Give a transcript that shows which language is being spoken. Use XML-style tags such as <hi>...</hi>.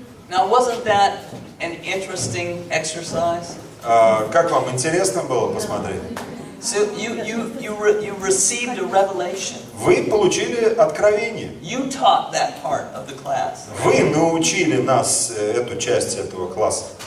<en>Now, wasn't that an interesting exercise?</en> <ru>Как вам, интересно было посмотреть?</ru> <en>So you received a revelation.</en> <ru>Вы получили откровение.</ru> <en>You taught that part of the class.</en> <ru>Вы научили нас эту часть этого класса.</ru>